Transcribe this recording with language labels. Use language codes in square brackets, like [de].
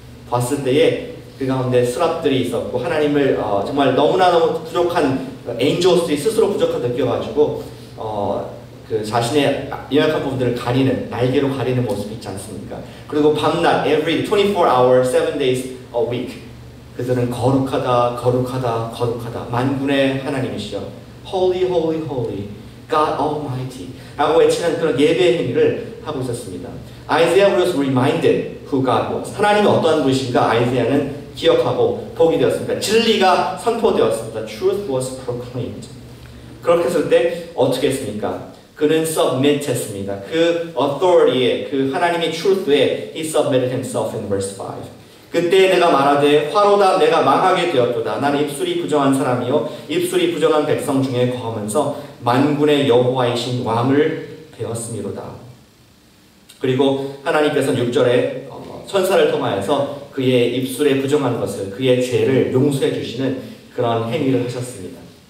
[ko] 봤을 때에 그 가운데 스랍들이 있었고 하나님을 정말 너무나 부족한 엔젤들이 스스로 부족한 느껴가지고 그 자신의 연약한 부분들을 가리는 날개로 가리는 모습이 있지 않습니까? 그리고 밤낮 [en] every 24 hours 7 days a week [ko] 그들은 거룩하다 거룩하다 거룩하다 만군의 하나님이시여 [en] Holy Holy Holy God Almighty [ko] 라고 외치는 그런 예배의 행위를 하고 있었습니다. [en] Isaiah was reminded who God was. [ko] 하나님이 어떠한 분이신가 아이사야는 기억하고 보게 되었습니다. 진리가 선포되었습니다. [en] Truth was proclaimed. [ko] 그렇게 했을 때 어떻게 했습니까? 그는 submit 했습니다. [en] 그 authority에 그 하나님의 truth에 he submitted himself in verse 5. [ko] 그때 내가 말하되 화로다 내가 망하게 되었도다. 나는 입술이 부정한 사람이요 입술이 부정한 백성 중에 거하면서 만군의 여호와이신 왕을 배웠음이로다. 그리고 하나님께서는 6절에 천사를 통하여서 그의 입술에 부정한 것을 그의 죄를 용서해 주시는 그런 행위를 하셨습니다.